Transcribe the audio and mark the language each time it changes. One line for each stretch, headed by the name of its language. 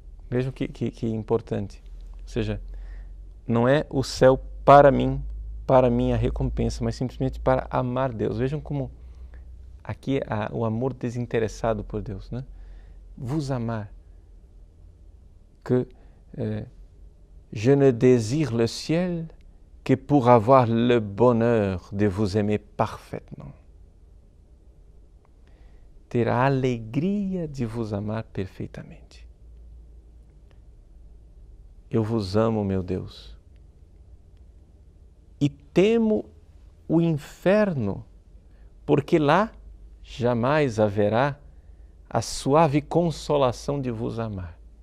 Portuguese: Vejam que importante. Ou seja, não é o céu para mim, para minha recompensa, mas simplesmente para amar Deus. Vejam como aqui o amor desinteressado por Deus, né? Vos amar.
French: Que je ne désire le ciel que pour avoir le bonheur de vous aimer parfaitement.
Portuguese: ter a alegria de vos amar perfeitamente. Eu vos amo, meu Deus, e temo o inferno, porque lá jamais haverá a suave consolação de vos amar.